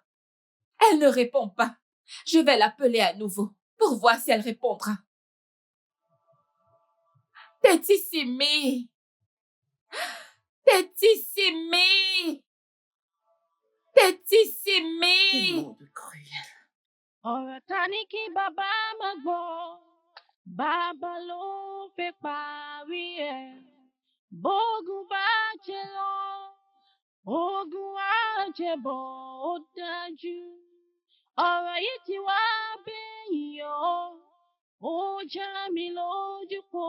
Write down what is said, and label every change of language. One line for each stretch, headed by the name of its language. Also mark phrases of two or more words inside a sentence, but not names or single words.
French: Elle ne répond pas. Je vais l'appeler à nouveau pour voir si elle répondra. Tétissimi! Tétissimi! Tétissimi! Quel monde cruel.
Yoruba: Ọ̀rọ̀ ta ní kí bàbá má gbọ́, bàbá ló fẹ́ parí ẹ̀. Bógun bá jẹ lọ, ogun á jẹ bọ̀, ó dájú. Ọ̀rọ̀ yìí ti wá bẹ́yìn ó já mi lójú pọ̀.